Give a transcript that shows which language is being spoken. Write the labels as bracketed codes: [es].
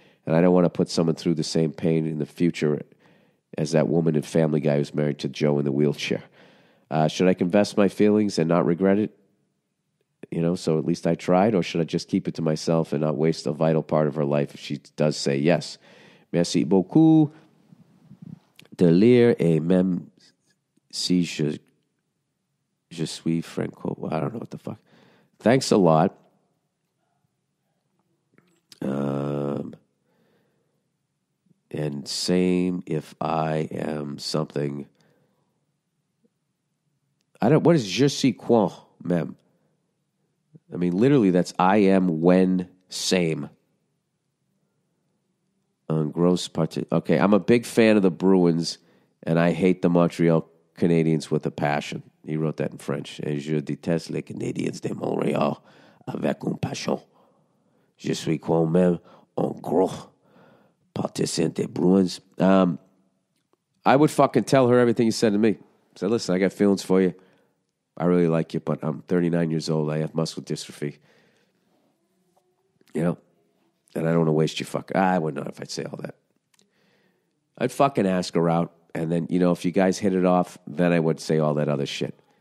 [en] And I don't want to put someone through the same pain in the future as that woman in Family Guy who's married to Joe in the wheelchair. Should I confess my feelings and not regret it? So at least I tried, or should I just keep it to myself and not waste a vital part of her life if she does say yes? [fr] Merci beaucoup de lire, et même si je suis franco. [en] I don't know what the fuck. Thanks a lot. And same if I am something. What is [fr] je suis quoi, même? [en] I mean, literally, that's I am when same. On gross party. Okay, I'm a big fan of the Bruins, and I hate the Montreal Canadiens with a passion. He wrote that in French. [fr] Et je déteste les Canadiens de Montréal avec une passion. Je suis quand même un gros partisan des Bruins. [en] I would fucking tell her everything you said to me. Say, listen, I got feelings for you. I really like you, but I'm 39 years old. I have muscular dystrophy. And I don't want to waste your I wouldn't know if I'd say all that. I'd fucking ask her out, and then, if you guys hit it off, then I would say all that other shit.